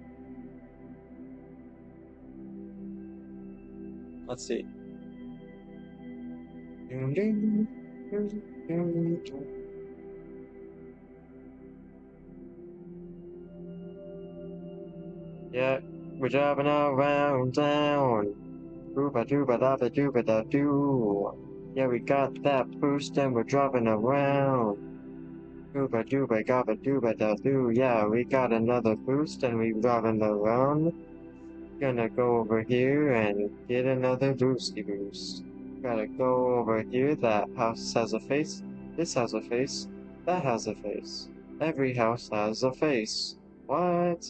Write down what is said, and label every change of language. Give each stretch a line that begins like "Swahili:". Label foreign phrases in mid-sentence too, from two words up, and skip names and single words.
English: Let's see. Yeah, we're driving around town. Dooba dooba dabba dooba da doo. Yeah, we got that boost and we're driving around. Dooba dooba gabba dooba da doo. Yeah, we got another boost and we're driving around. Gonna go over here and get another boosty boost. Gotta go over here. That house has a face. This has a face. That has a face. Every house has a face. What?